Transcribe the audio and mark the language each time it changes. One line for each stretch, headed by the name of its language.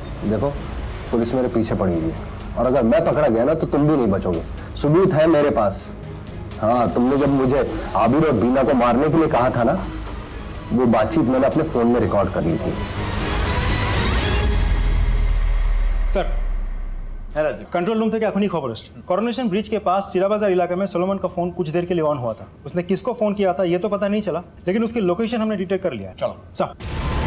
Hindi: देखो पुलिस मेरे पीछे पड़ी हुई है, और अगर मैं पकड़ा गया ना तो तुम भी नहीं बचोगे। सबूत है मेरे पास। हाँ, तुमने जब मुझे आबिर और बीना को मारने के लिए कहा था ना, वो बातचीत मैंने अपने फोन में रिकॉर्ड कर ली थी।
Bangla: सर कंट्रोल रूम থেকে এখনই খবর আসছে।
Hindi: कोरोनेशन ब्रिज के पास चिरा बाजार इलाके में सोलोमन का फोन कुछ देर के लिए ऑन हुआ था। उसने किसको फोन किया था ये तो पता नहीं चला, लेकिन उसकी लोकेशन हमने डिटेक्ट कर लिया। चलो चल।